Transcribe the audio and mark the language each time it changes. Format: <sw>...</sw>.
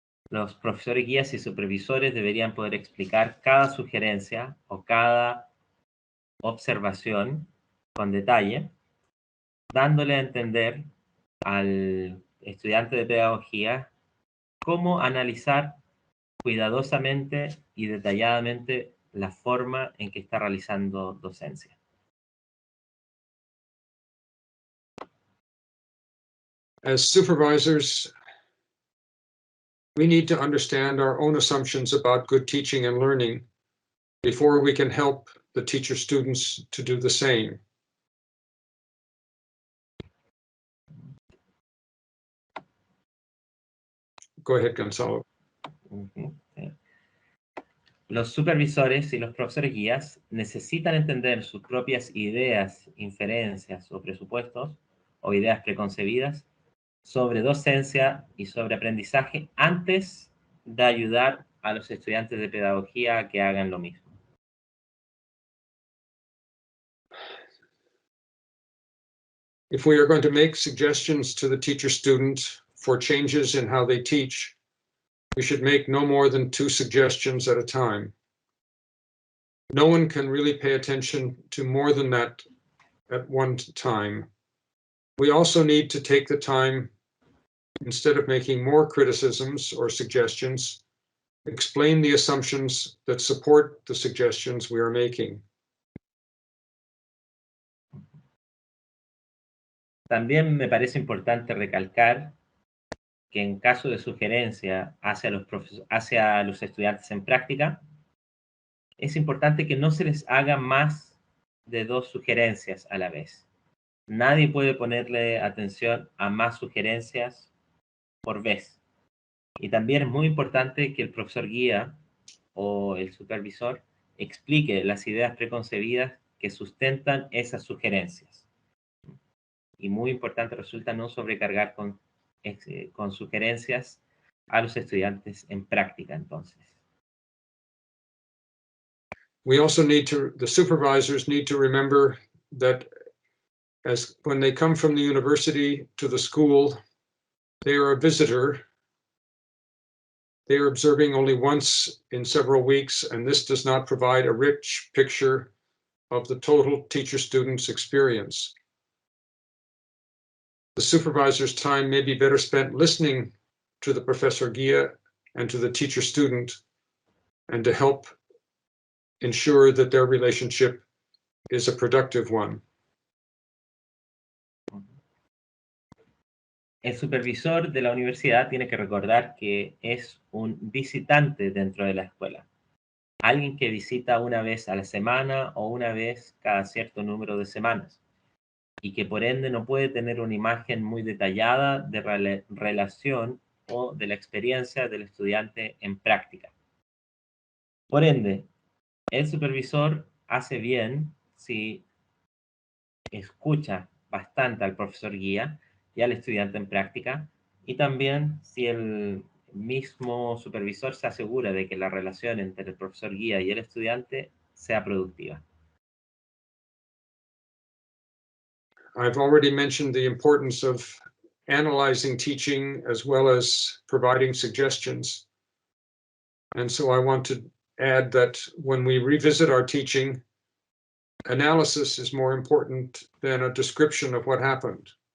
<es>Los profesores guías y supervisores deberían poder explicar cada sugerencia o cada observación con detalle, dándole a entender al estudiante de pedagogía cómo analizar cuidadosamente y detalladamente la forma en que está realizando docencia.</es> <en>As supervisors, we need to understand our own assumptions about good teaching and learning before we can help the teacher students to do the same. Go ahead, Gonzalo.</en> <es>Sí. Los supervisores y los profesores guías necesitan entender sus propias ideas, inferencias o presupuestos o ideas preconcebidas sobre docencia y sobre aprendizaje antes de ayudar a los estudiantes de pedagogía a que hagan lo mismo.</es> <en>If we are going to make suggestions to the teacher student for changes in how they teach, we should make no more than 2 suggestions at a time. No one can really pay attention to more than that at one time. We also need to take the time, instead of making more criticisms or suggestions, explain the assumptions that support the suggestions we are making.</en> <es>También me parece importante recalcar que en caso de sugerencia hacia los estudiantes en práctica, es importante que no se les haga más de 2 sugerencias a la vez. Nadie puede ponerle atención a más sugerencias por vez. Y también es muy importante que el profesor guía o el supervisor explique las ideas preconcebidas que sustentan esas sugerencias. Y muy importante resulta no sobrecargar con sugerencias a los estudiantes en práctica, entonces.</es> <en>We also the supervisors need to remember that as when they come from the university to the school, they are a visitor. They are observing only once in several weeks, and this does not provide a rich picture of the total teacher-student's experience. The supervisor's time may be better spent listening to the professor guía and to the teacher-student, and to help ensure that their relationship is a productive one.</en> <es>El supervisor de la universidad tiene que recordar que es un visitante dentro de la escuela. Alguien que visita una vez a la semana o una vez cada cierto número de semanas. Y que por ende no puede tener una imagen muy detallada de relación o de la experiencia del estudiante en práctica. Por ende, el supervisor hace bien si escucha bastante al profesor guía y al estudiante en práctica, y también si el mismo supervisor se asegura de que la relación entre el profesor guía y el estudiante sea productiva.</es> <en>I've already mentioned the importance of analyzing teaching as well as providing suggestions. And so I want to add that when we revisit our teaching, analysis is more important than a description of what happened.</en>